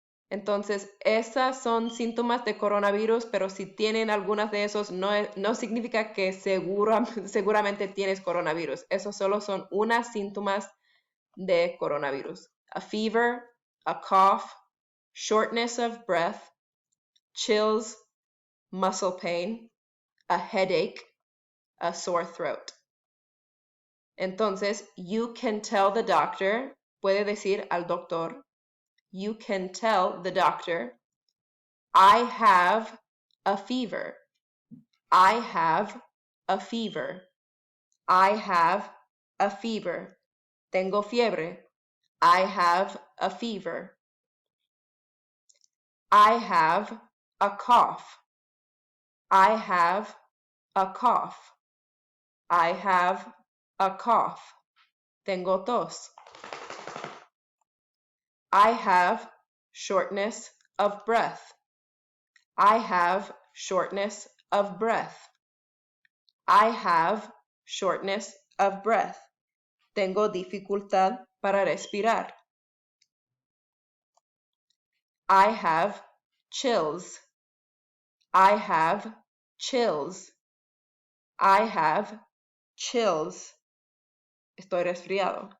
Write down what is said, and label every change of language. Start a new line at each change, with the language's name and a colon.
Spanish: Entonces, esas son síntomas de coronavirus, pero si tienen algunas de esos, no significa que seguramente tienes coronavirus. Esos solo son unas síntomas de coronavirus.
English: A fever, a cough, shortness of breath, chills, muscle pain, a headache, a sore throat. Entonces, you can tell the doctor,
Spanish: puede decir al doctor,
English: you can tell the doctor, I have a fever. I have a fever. I have a fever.
Spanish: Tengo fiebre.
English: I have a fever. I have a cough. I have a cough. I have a cough.
Spanish: Tengo tos.
English: I have shortness of breath. I have shortness of breath. I have shortness of breath.
Spanish: Tengo dificultad para respirar.
English: I have chills. I have chills. I have chills.
Spanish: Estoy resfriado.